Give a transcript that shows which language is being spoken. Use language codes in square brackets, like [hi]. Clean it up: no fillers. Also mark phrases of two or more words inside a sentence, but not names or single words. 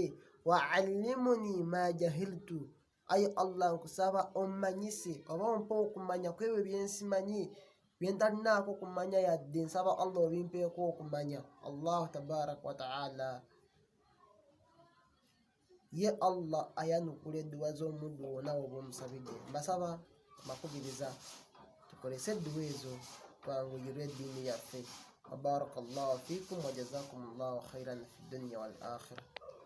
[ar] وعلمني ما جهلت, [lg] ay Allah nkusaba ommanyise oba ompe okumanya ku ebyo byensimanyi, byentalinaako kumanya yadde, nsaba Allah obimpeeko okumanya. [ar] الله تبارك وتعالى [lg] ye Allah ayanukula edduwa z'omuddu wonna oba omusabidde. Mbasaba makubiriza tukolese edduwa ezo twanguyirwe eddiini yaffe. [ar] بارك الله فيكم وجزاكم الله خيرا في الدنيا والآخرة.